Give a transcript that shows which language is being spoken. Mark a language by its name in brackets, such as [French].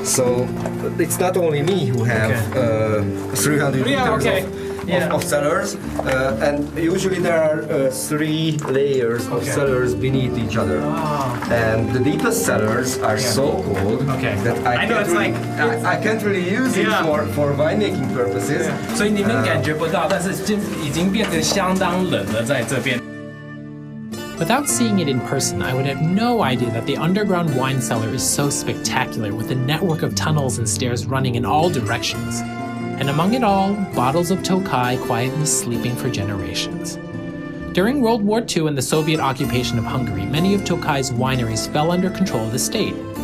[English] So it's not only me who have 300 meters of cellars, and usually there are 3 layers of cellars beneath each other. And the deepest cellars are so cold that I can't really use it for winemaking purposes. [Chinese] 所以你们感觉不到，但是已经变得相当冷了在这边。 [English] Without seeing it in person, I would have no idea that the underground wine cellar is so spectacular with a network of tunnels and stairs running in all directions. And among it all, bottles of Tokai quietly sleeping for generations. During World War II and the Soviet occupation of Hungary, many of Tokai's wineries fell under control of the state.